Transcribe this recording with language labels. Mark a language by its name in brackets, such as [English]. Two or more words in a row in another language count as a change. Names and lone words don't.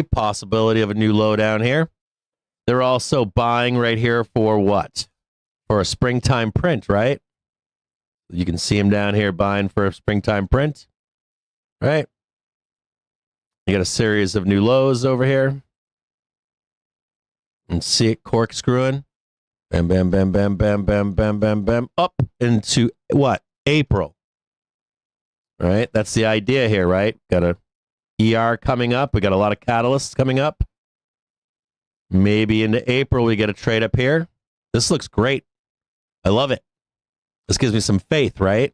[English] Possibility of a new low down here. They're also buying right here for what? For a springtime print, right? You can see them down here buying for a springtime print, right? You got a series of new lows over here. And see it corkscrewing. Bam, bam, bam, bam, bam, bam, bam, bam, bam. Up into what? April. Right? That's the idea here, right? Got a ER coming up. We got a lot of catalysts coming up. Maybe into April we get a trade up here. This looks great. I love it. This gives me some faith, right?